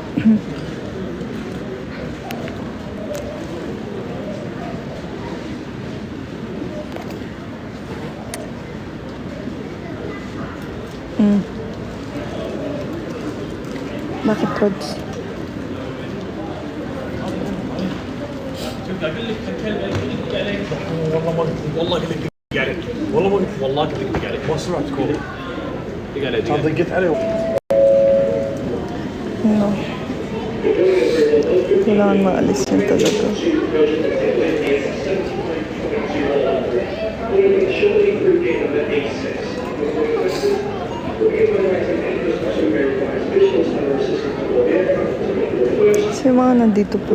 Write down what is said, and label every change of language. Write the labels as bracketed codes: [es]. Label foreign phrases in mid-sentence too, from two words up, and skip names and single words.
[tl] Bakit, Rods? [ar] والله قلت لك عليك والله ما قلت والله قلت لك عليك ما سمعت كول دق عليه دقيت عليه [tl] No. Kailangan maalis yun talaga. Kasi yung mga nandito po.